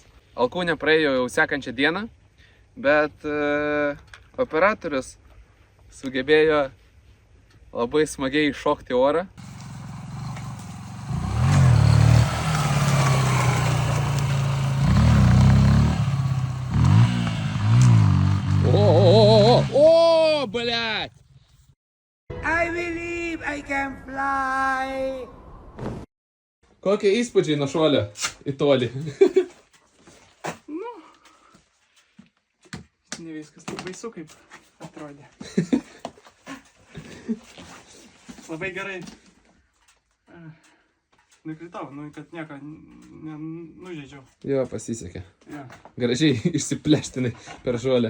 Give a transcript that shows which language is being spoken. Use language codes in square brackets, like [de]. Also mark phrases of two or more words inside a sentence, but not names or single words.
[lt] Alkūnė praėjo jau sekančią dieną, bet operatorius sugebėjo labai smagiai iššokti orą. [ru] O, блядь! [en] I believe I can fly. [lt] Kokie įspūdžiai nuo šuolio į tolį? Ne viskas taip baisu, kaip atrodė. Labai gerai. Nukritau, kad nieko nenužeidžiau. Jo, pasisekė. Ja. Gražiai išsipleštinai per šuolę.